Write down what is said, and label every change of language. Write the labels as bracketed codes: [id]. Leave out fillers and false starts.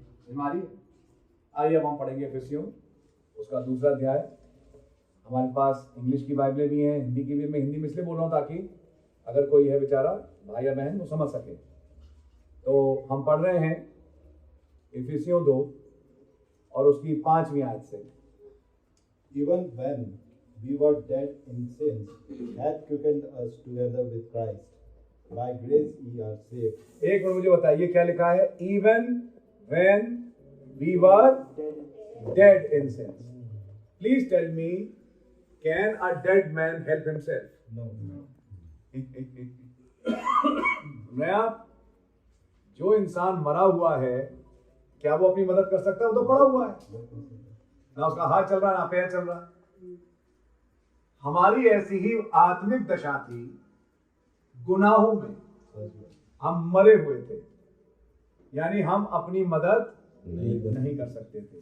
[hi] हमारी आइए अब हम पढ़ेंगे इफिसियों उसका दूसरा अध्याय। हमारे पास इंग्लिश की बाइबलें भी हैं, हिंदी की भी। मैं हिंदी में इसलिए बोल रहा हूँ ताकि अगर कोई है बेचारा भाई या बहन वो समझ सके। तो हम पढ़ रहे हैं इफिसियों 2 और उसकी 5वीं आयत से। [en] Even when we were dead in sins, He hath quickened us together with Christ. By grace ye are saved. [hi] एक मिनट मुझे बताइए क्या लिखा है? [en] Even when we were dead in sins. Please tell me, can a dead man help himself? No. [hi] नया जो इंसान मरा हुआ है क्या वो अपनी मदद कर सकता है? वो तो पड़ा हुआ है, ना उसका हाथ चल रहा है ना पैर चल रहा है। हमारी ऐसी ही आत्मिक दशा थी, गुनाहों में हम मरे हुए थे, यानी हम अपनी मदद नहीं कर सकते थे।